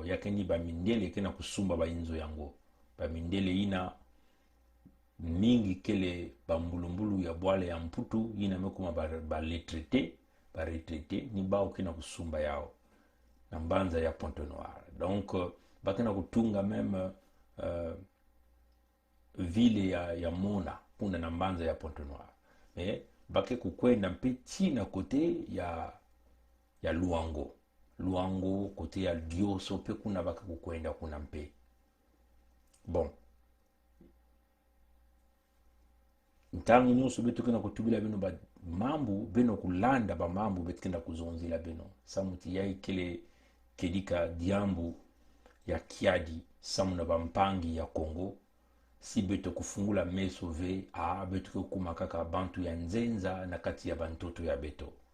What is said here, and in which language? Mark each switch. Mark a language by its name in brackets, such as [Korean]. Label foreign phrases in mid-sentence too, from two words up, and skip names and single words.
[Kituba (Democratic Republic of Congo)] Yake ni bamindele kena kusumba bayinzo yango. Bamindele yina mingi kele bambulumbulu ya bwale ya mputu yina mekuma ba retraité ni bao kena kusumba yao na mbanza ya Pointe Noire. Donc bakena kutunga [French] même ville [Kituba (Democratic Republic of Congo)] ya Mona kuna na mbanza ya Pointe Noire. Mais bake kukwenda mpeti na kote ya Luango kote ya Dioso pe kuna baka kukwenda kuna mpe. Bon, ntangu nyuso betu kena kutubila bino ba mambu beno kulanda ba mambu betu kena kuzonzila beno samuti yai kele kedika diambu ya kiadi samu na bampangi ya Kongo si betu kufungula meso ve betu kumakaka bantu ya nzenza na kati ya bantoto ya beto